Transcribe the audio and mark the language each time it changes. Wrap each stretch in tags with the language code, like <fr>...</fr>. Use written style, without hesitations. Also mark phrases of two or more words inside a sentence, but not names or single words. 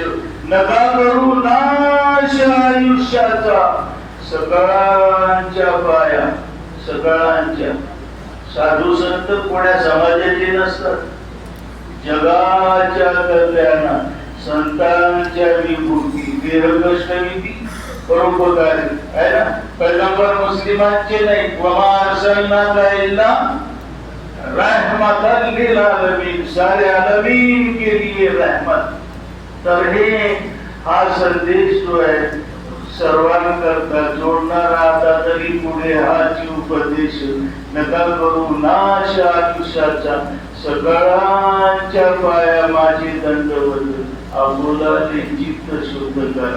<mr>नका करू नाश आयुष्याचा, सगळ्यांच्या पाया, सगळ्यांच्या. साधू संत कोण्या समाजाचे नसतात. जगाच्या कल्याणात संतांच्या विभूती, देहकष्टविधी, परोपकारी आहे ना. पैगंबर मुस्लिमांचे नाही.</mr> <ar>وما أرسلناك إلا رحمة للعالمين,</ar> <hi>सारे आलमीन के लिए रहमत.</hi> <mr>तर हे हा संदेश जो आहे सर्वांकरता जोडणारा. आता तरी पुढे हाची उपदेश. नका करू नाश आयुष्याचा, सकाळच्या पाया माझे दंडवत, आबोलाचे चित्त शुद्ध करा.</mr>